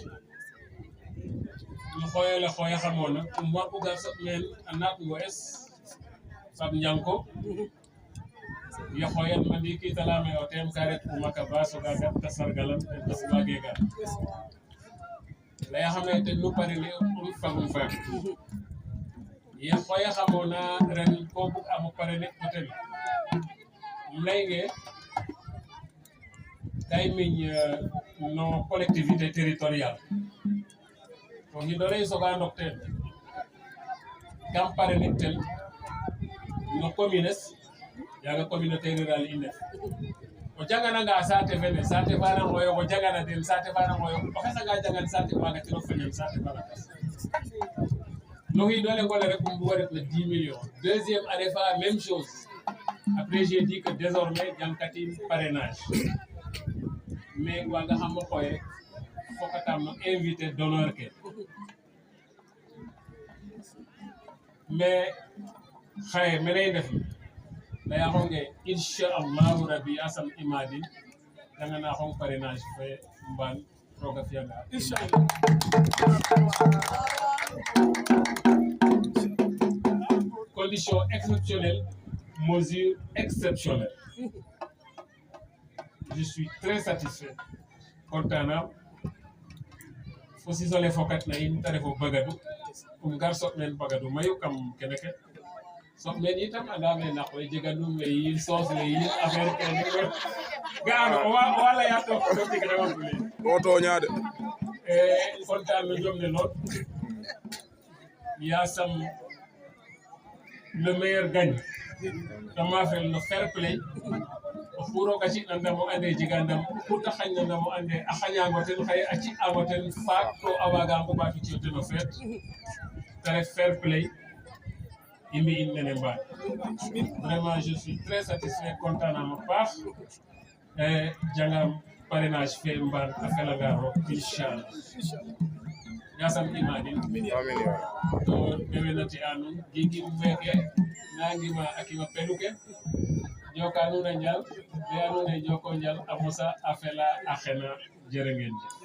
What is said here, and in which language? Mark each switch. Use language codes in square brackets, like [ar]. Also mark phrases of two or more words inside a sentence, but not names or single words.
[srr] no xooyole xooyaxamona wagu gar soɓ meen a naatngo es fab njanko yo xooyan ma ndiki ta leyame o teem ka ret u maka ba soga gar ta sargalam ten tas wage gar leyaxame ten nu parene fagum faak ye xooyaxamona ren ko bug amo parene o ten leyge kay miñ no [fr] collectivité territoriale [srr] to xidore soga ndok ten kam parene ten no communes yaga [fr] communauté rurale [srr] i ndef o jangananga saate fene saate fana ngoyong o jangana den saate fana ngoyong o xesanga jangan saate wagatiro feñan saate fana kas no xidole ngole rek um bugo ret na 10 millions [fr] deuxième année [srr] fa [fr] même chose après j'ai dit que désormais [srr] jankatim parrainage mais waga xam o xoye fokatam no [fr] invité d'honneur [srr] ke mais xaye mene ndef leya xonge [ar] إن شاء الله ربي [srr] asam imadin dangana xong parrainage fe mbaan roga fiyanga inchallah [fr] condition exceptionnelle mesure exceptionnelle je suis très satisfait [srr] contana fo sisole fokat na in ta refo bagadu gar soɓ men bagadu mayu kam kene ke soɓ men itam andame na koy jeganum we yiin soos we yiin affaire kene ga'ano o wa leya to tig rewantule o toñade content no jom ne lool yasam [fr] le meilleur gagne [srr] kama fel no [en] fair play [srr] o xuroga ci'na ndam o ande jega ndam ku ta xañna ndam o ande a xañango ten xaye a ci'ango ten faak to a waga nguɓatu ci'o ten o feet te ref [en] fair play [srr] i mbi'in nene mbaan [fr] vraiment je suis très satisfait [srr] content nam a paax jangam parrainage fe mbaan a felanga roog inchallah yasam imadin amin to dewenati a nuun gigim meke nangima a kima pelu ke joka nuun a njal leya nuun e joko njal a mosa a fela a xena jere ngeen